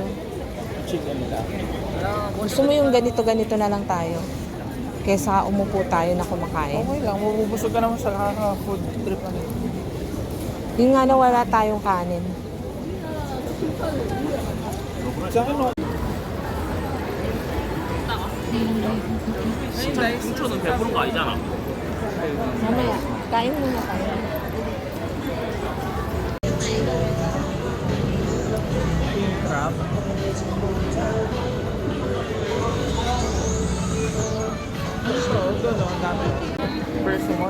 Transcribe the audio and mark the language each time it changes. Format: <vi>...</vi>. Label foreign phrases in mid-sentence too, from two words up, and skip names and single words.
<tl>Chicken nila. Gusto mo yung ganito-ganito na lang tayo? Kesa umupo tayo na kumakain. Okay lang, mabubusog ka naman sa</tl> <en>food trip</en> <tl>ano. Yung nga na wala tayong kanin. Sa akin, no?</tl> <ko>중초는 100%가 아니잖아.</ko> <tl>Mamaya, kain muna tayo. Crab. So, doon, ang dami. Persimmon.</tl>